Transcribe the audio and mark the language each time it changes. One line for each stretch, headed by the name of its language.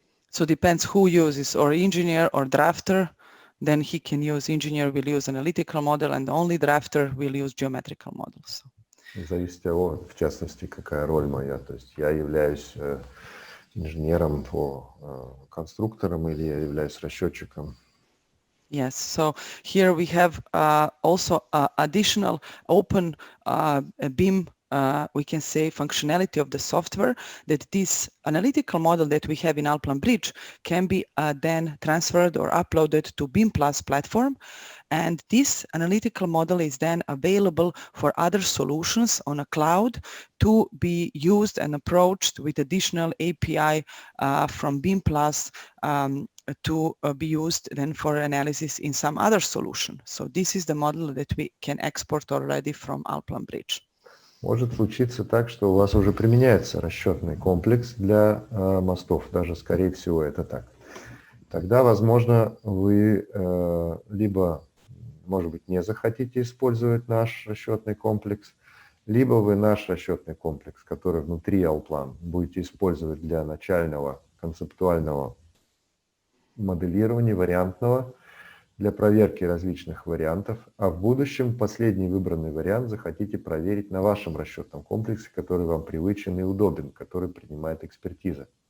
English: So depends who uses, or engineer or drafter, then engineer will use analytical model, and only drafter will use geometrical models.
Russian: Зависит от, в частности, какая роль моя. То есть я являюсь инженером по конструкторам или я являюсь расчетчиком.
English: Yes, so here we have also additional open BIM, we can say, functionality of the software, that this analytical model that we have in Alplan Bridge can be then transferred or uploaded to BIM Plus platform. And this analytical model is then available for other solutions on a cloud to be used and approached with additional API from BIM Plus to be used then for analysis in some other solution. So this is the model that we can export already from Alplan Bridge.
Russian: Может случиться так, что у вас уже применяется расчетный комплекс для мостов, даже скорее всего это так. Тогда, возможно, вы либо, может быть, не захотите использовать наш расчетный комплекс, либо вы наш расчетный комплекс, который внутри Allplan, будете использовать для начального концептуального моделирования, вариантного, для проверки различных вариантов, а в будущем последний выбранный вариант захотите проверить на вашем расчетном комплексе, который вам привычен и удобен, который принимает экспертиза.